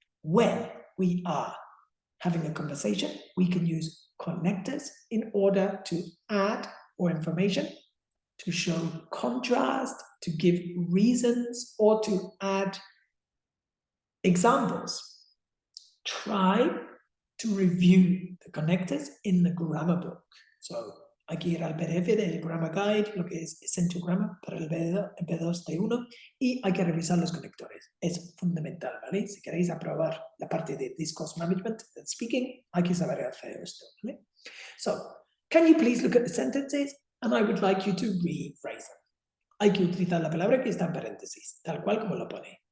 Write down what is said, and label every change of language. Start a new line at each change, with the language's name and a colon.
English: When we are having a conversation, we can use connectors in order to add more information, to show contrast, to give reasons, or to add examples. Try to review the connectors in the grammar book.
Spanish: So, hay que ir al PDF del Grammar Guide, lo que es Essential Grammar para el B2 T1, y hay que revisar los conectores. Es fundamental, ¿vale? Si queréis aprobar la parte de Discourse Management and Speaking, hay que saber hacer esto, ¿vale?
English: So, can you please look at the sentences? And I would like you to rephrase them.
Spanish: Hay que utilizar la palabra que está en paréntesis, tal cual como lo pone.